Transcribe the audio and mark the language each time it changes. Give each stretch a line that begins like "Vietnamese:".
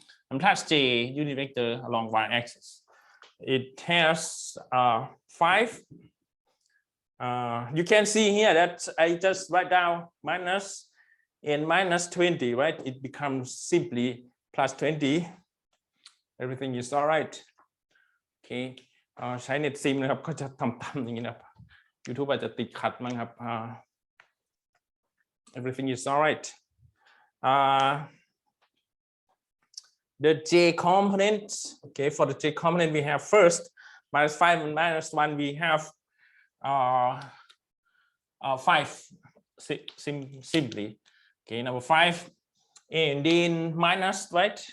English: And +j unit vector along y-axis. It has 5. You can see here that I just write down minus and -20, right? It becomes simply +20. Everything is all right. Okay.
Thai: ใช้เน็ตซิมนะครับก็จะต่ำๆอย่างนี้นะครับ YouTube อาจจะติดขัดมั้งครับ
English: Everything is all right. The J component, okay, for the J component we have first -5 and -1 we have 5 simply. Okay, number 5, and then minus, right?